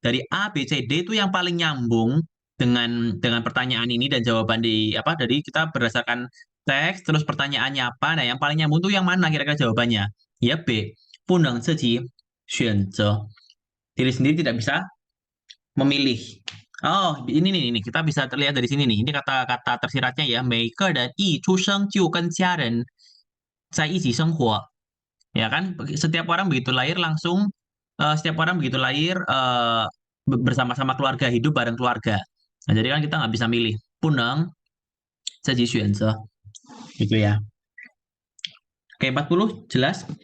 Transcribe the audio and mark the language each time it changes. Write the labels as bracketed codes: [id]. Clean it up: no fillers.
[id] Dari A, B, C, D itu yang paling nyambung dengan pertanyaan ini dan jawaban dari kita berdasarkan teks terus pertanyaannya apa. Nah, yang paling nyambung itu yang mana kira-kira jawabannya? Ya B, [zh] 不能自己选择. [id] Diri sendiri tidak bisa memilih. Oh, ini kita bisa terlihat dari sini nih. Ini kata-kata tersiratnya ya. [zh] 每个人一出生就跟家人在一起生活. [id] Ya kan, setiap orang begitu lahir langsung setiap orang begitu lahir bersama-sama keluarga, hidup bareng keluarga. Nah, jadi kan kita nggak bisa milih. Puneng, jadi gitu ya. Oke, 40 jelas?